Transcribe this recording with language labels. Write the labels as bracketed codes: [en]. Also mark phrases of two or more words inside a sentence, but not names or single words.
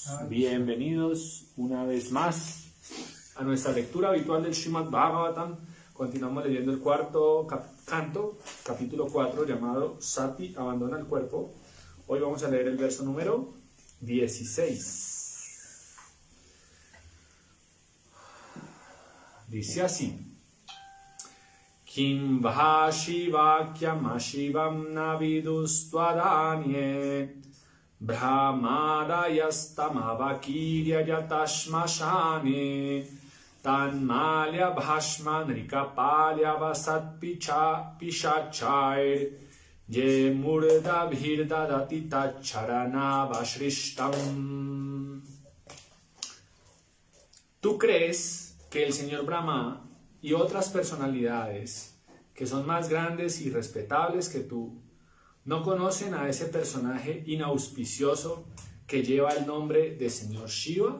[es] Bienvenidos una vez más a nuestra lectura habitual del Srimad Bhagavatam. Continuamos leyendo el cuarto canto, capítulo 4, llamado Sati abandona el cuerpo. Hoy vamos a leer el verso número 16. Dice así: [sa] Kim bhashi vakyam ashivam navidus twadanye Brahmadayastamavakirya yatashmashane Tanmalya bhashma nrikapalya vasat pishachair Ye murda bhirdadati tacharana vashrishtam. [es] ¿Tú crees que el señor Brahma y otras personalidades que son más grandes y respetables que tú no conocen a ese personaje inauspicioso que lleva el nombre de señor Shiva?